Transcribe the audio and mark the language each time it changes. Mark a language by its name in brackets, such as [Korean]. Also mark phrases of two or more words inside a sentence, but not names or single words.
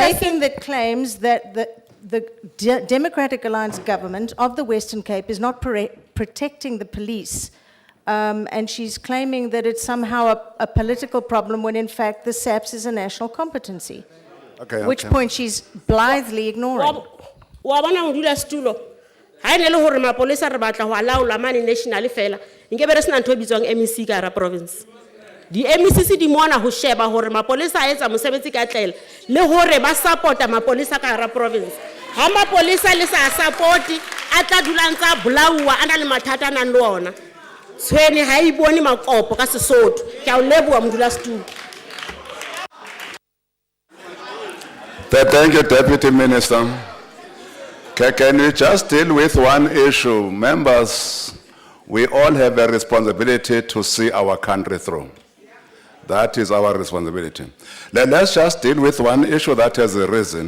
[English] making the claims that the Democratic Alliance government of the Western Cape is not protecting the police. And she's claiming that it's somehow a political problem when in fact the SAPS is a national competency. Okay, Which okay. point she's blithely ignoring. [Southern Sotho] Wa bona modula stulo. Ha ene le hore mapolesa re batla ho alaola mane national fela. Nke be re sena ntho e bitswang MEC ka hara province. Di MEC di mona ho sheba hore mapolesa a etsa mosebetsi ka tlela le hore ba supporta mapolesa ka hara province. Ha mapolesa le sa support a tla dula ntsa bolawa ana le mathata nang le ona. Tshwene ha e bone makopo ka Sesotho. Ke a o leboha modula stulo. [English] Thank you, Deputy Minister. Can we just deal with one issue? Members, we all have a responsibility to see our country through. That is our responsibility. Let's just deal with one issue that has arisen.